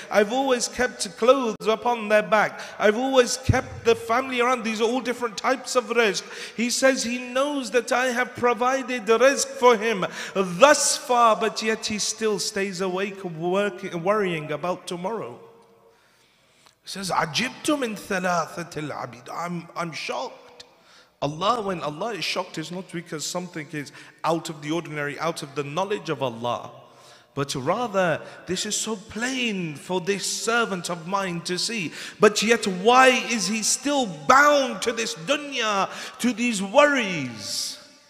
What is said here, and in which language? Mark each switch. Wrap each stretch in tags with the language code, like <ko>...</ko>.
<en>I've always kept clothes upon their back. I've always kept the family around. These are all different types of rizq. He says he knows that I have provided the rizq for him thus far, but yet he still stays awake worrying about tomorrow. He says,</en> <ar>عَجِبْتُ مِنْ ثَلَاثَةِ الْعَبِيدِ.</ar> <en>I'm shocked. Allah, when Allah is shocked, is not because something is out of the ordinary, out of the knowledge of Allah, but rather this is so plain for this servant of mine to see. But yet why is he still bound to this dunya, to these worries?</en>